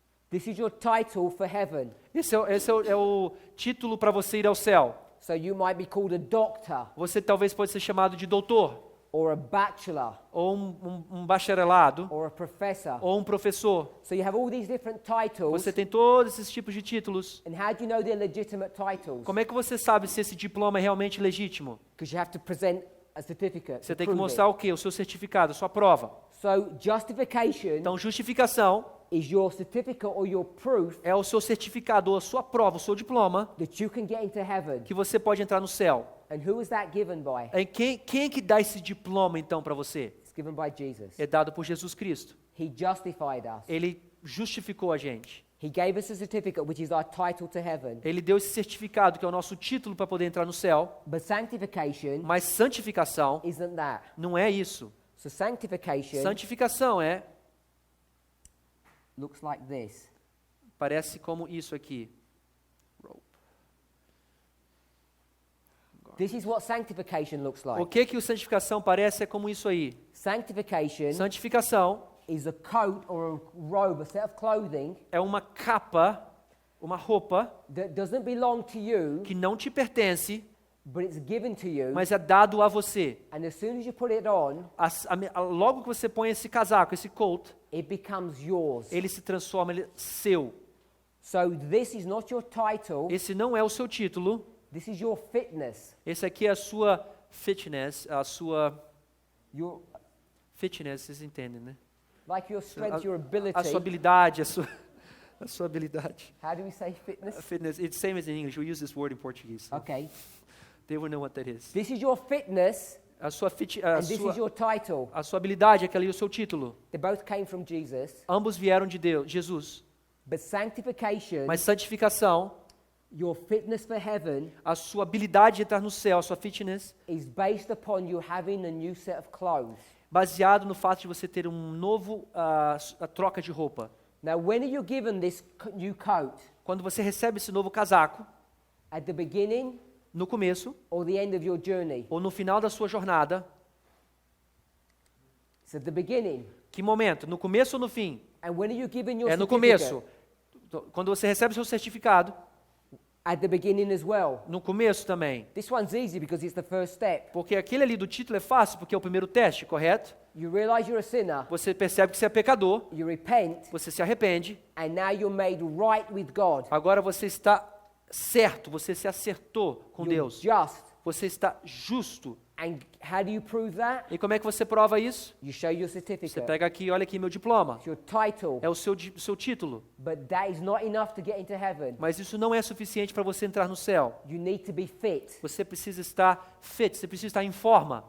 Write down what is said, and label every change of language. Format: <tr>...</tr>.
<en>This is your title for heaven.</en> <pt>Esse é o título para você ir ao céu.</pt> <en>So you might be called a doctor</en> <pt>Você talvez pode ser chamado de doutor,</pt> <en>or a bachelor</en> <pt>ou um bacharelado,</pt> <en>or a professor.</en> <pt>ou um professor.</pt> <en>So you have all these different titles.</en> <pt>Você tem todos esses tipos de títulos.</pt> <en>And how do you know they're legitimate titles?</en> <pt>Como é que você sabe se esse diploma é realmente legítimo?</pt> <en>Because you have to present a certificate.</en> <pt>Você</pt> <en>to</en> <pt>tem que</pt> <en>prove</en> <pt>mostrar</pt> <en>it.</en> <pt>o quê? O seu certificado, a sua prova.</pt> <en>So justification</en> <pt>Então, justificação</pt> <en>is your certificate or your proof</en> <pt>é o seu certificado, a sua prova, o seu diploma,</pt> <en>that you can get into heaven.</en> <pt>que você pode entrar no céu.</pt> <en>And who is that given by?</en> <pt>E quem é que dá esse diploma, então, para você?</pt> <en>It's given by Jesus.</en> <pt>É dado por Jesus Cristo.</pt> <en>He justified us.</en> <pt>Ele justificou a gente.</pt> <en>He gave us a certificate which is our title to heaven.</en> <pt>Ele deu esse certificado, que é o nosso título para poder entrar no céu.</pt> <en>But sanctification</en> <pt>Mas santificação</pt> <en>isn't that.</en> <pt>não é isso.</pt> <en>So sanctification</en> <pt>Santificação</pt> <en>looks like this.</en> <pt>parece como isso aqui.</pt> <en>This is what sanctification looks</en> <pt>O</pt> <en>like.</en> <pt>que o santificação parece é como isso aí.</pt> <en>Sanctification</en> <pt>Santificação</pt> <en>is a coat or a robe, a set of clothing</en> <pt>é uma capa, uma roupa</pt> <en>that doesn't belong to you,</en> <pt>que não te pertence,</pt> <en>but it's given to you.</en> <pt>mas é dado a você.</pt> <en>And as soon as you put it on,</en> <pt>Logo que você põe esse casaco, esse coat,</pt> <en>it becomes yours.</en> <pt>ele se transforma, ele é seu.</pt> <en>So this is not your title,</en> <pt>Esse não é o seu título,</pt> <en>this is your fitness.</en> <pt>esse aqui é a sua fitness,</pt> <en>Your,</en> <pt>vocês entendem, né?</pt> <en>like your strength, your</en> <pt>A sua</pt> <en>ability.</en> <pt>habilidade, a sua habilidade.</pt> <en>How do we say fitness? Fitness, it's same as in English. We use this word in Portuguese. So Okay. they will know what that is. This is your fitness,</en> <pt>A sua</pt> <en>and this is your title.</en> <pt>a sua habilidade, aquele é o seu título.</pt> <en>They both came from Jesus.</en> <pt>Ambos vieram de Deus, Jesus.</pt> <en>But sanctification</en> <pt>Mas santificação</pt> <en>Your fitness for heaven</en> <pt>a sua habilidade de entrar no céu, a sua fitness,</pt> <en>is based upon you having a new set of clothes.</en> <pt>baseado no fato de você ter um novo, a troca de roupa.</pt> <en>Now, when are you given this new coat?</en> <pt>Quando você recebe esse novo casaco,</pt> <en>At the beginning</en> <pt>no começo</pt> <en>or the end of your journey?</en> <pt>ou no final da sua jornada,</pt> <en>It's at the beginning.</en> <pt>que momento? No começo ou no fim?</pt> <en>And when are you given your</en> <pt>É no</pt> <en>certificate?</en> <pt>começo. Quando você recebe seu certificado,</pt> <en>At the beginning as well.</en> <pt>no começo também.</pt> <en>This one's easy because it's the first step.</en> <pt>Porque aquele ali do título é fácil, porque é o primeiro teste, correto?</pt> <en>You realize you're a sinner,</en> <pt>Você percebe que você é pecador,</pt> <en>you repent,</en> <pt>você se arrepende,</pt> <en>and now you're made right with God.</en> <pt>agora você está certo, você se acertou com</pt> <en>You're</en> <pt>Deus.</pt> <en>just.</en> <pt>Você está justo.</pt> <en>And how do you prove that?</en> <pt>E como é que você prova isso?</pt> <en>You show your</en> <pt>Você</pt> <en>certificate.</en> <pt>pega aqui, olha aqui meu diploma.</pt> <en>It's your title.</en> <pt>É o seu título.</pt> <en>But that is not enough to get into heaven.</en> <pt>Mas isso não é suficiente para você entrar no céu.</pt> <en>You need to be fit.</en> <pt>Você precisa estar fit, você precisa estar em forma,</pt>